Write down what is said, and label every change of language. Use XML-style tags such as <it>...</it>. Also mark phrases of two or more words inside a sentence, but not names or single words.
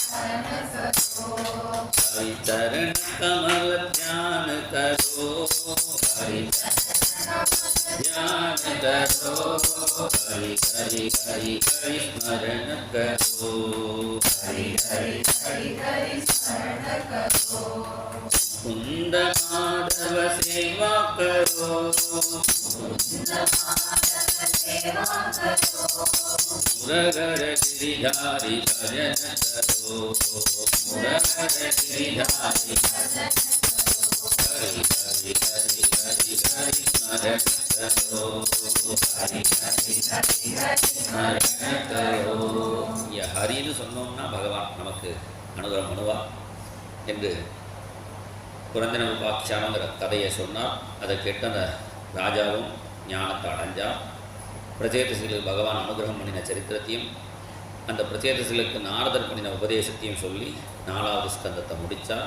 <hi>हरि चरण कमल ज्ञान करो, हरि ज्ञान करो, हरि हरि हरि हरि स्मरण करो, हरि हरि हरि हरि स्मरण करो, कुंद माधव सेवा करो, मुरगर गिरिधारी भजन करो, मुरगर गिरिधारी भजन करो, हरि हरि हरि हरि हरि स्मरण करो, हरि हरि हरि हरि स्मरण करो.</hi> <ta>ये हरिன்னு சொன்னோம்னா பகவான் நமக்கு அனுகிரகம் பண்ணுவார் என்று புரந்தன உபாக்கியானங்கிற கதையை சொன்னார். அதை கேட்ட அந்த ராஜாவும் ஞானத்தை அடைஞ்சார். பிரச்சேதசிகளுக்கு பகவான் அனுகிரகம் பண்ணின சரித்திரத்தையும் அந்த பிரச்சேதசிகளுக்கு நாரதர் பண்ணின உபதேசத்தையும் சொல்லி 4வது ஸ்கந்தத்தை முடித்தார்.</ta>